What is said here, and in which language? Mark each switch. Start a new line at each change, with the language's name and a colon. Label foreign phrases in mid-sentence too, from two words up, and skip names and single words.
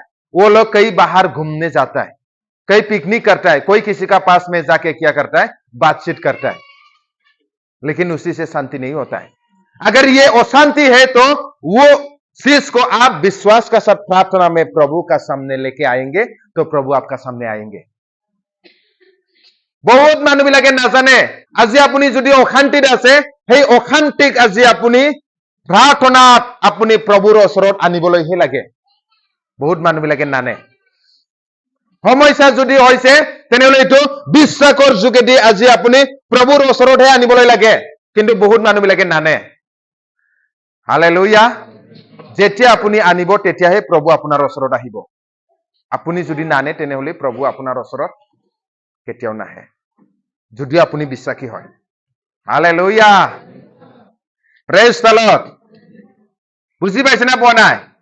Hindi: वो लोग कहीं बाहर घूमने जाता है, कहीं पिकनिक करता है, कोई किसी का पास में जाके क्या करता है? बातचीत करता है। लेकिन उसी से शांति नहीं होता है। अगर ये अशांति है तो वो चीज को आप विश्वास का साथ प्रार्थना में प्रभु का सामने लेके आएंगे तो प्रभु आपका सामने आएंगे।
Assamese: बहुत মানুহ বিলাকে নাজানে আজি আপুনি যদি অশান্তিত আছে, সেই অশান্তিক আজি আপুনি প্ৰাৰ্থনাত আপুনি প্ৰভুৰ ওচৰত আনিবলৈহে লাগে। বহুত মানুহ বিলাকে নানে। সমস্যা যদি হৈছে তেনেহলে এইটো বিশ্বাসৰ যোগেদি আজি আপুনি প্ৰভুৰ ওচৰতহে আনিবলৈ লাগে কিন্তু বহুত মানুহবিলাকে নানে হালেলুয়া যেতিয়া আপুনি আনিব তেতিয়াহে প্ৰভু আপোনাৰ ওচৰত আহিব আপুনি যদি নানে তেনেহলে প্ৰভু আপোনাৰ ওচৰত কেতিয়াও নাহে যদি আপুনি বিশ্বাসী হয়
English: Hallelujah praise the Lord
Assamese: বুজি পাইছে না পোৱা নাই